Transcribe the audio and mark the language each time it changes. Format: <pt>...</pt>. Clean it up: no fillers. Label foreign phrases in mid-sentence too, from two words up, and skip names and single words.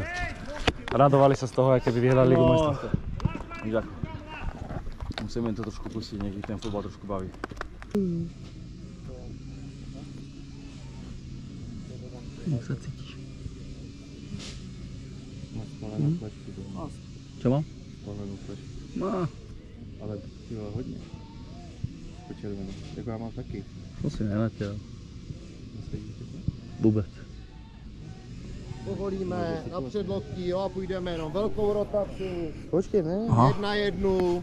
<sk>Radovali sa z toho, aj keby vyhrali Ligu majstrov. Musíme to trošku pustiť, nech ich ten futbal trošku baví. Jak sa cítiš? Čo mám? No.</sk> <cs>Ale tyhle hodně. Počervenou. Jako já mám taky. To si nenatiaľ. Vůbec. Povolíme na předloktí, jo, a půjdeme jenom velkou rotaci. Počkej, ne? Jedna jednu.</cs>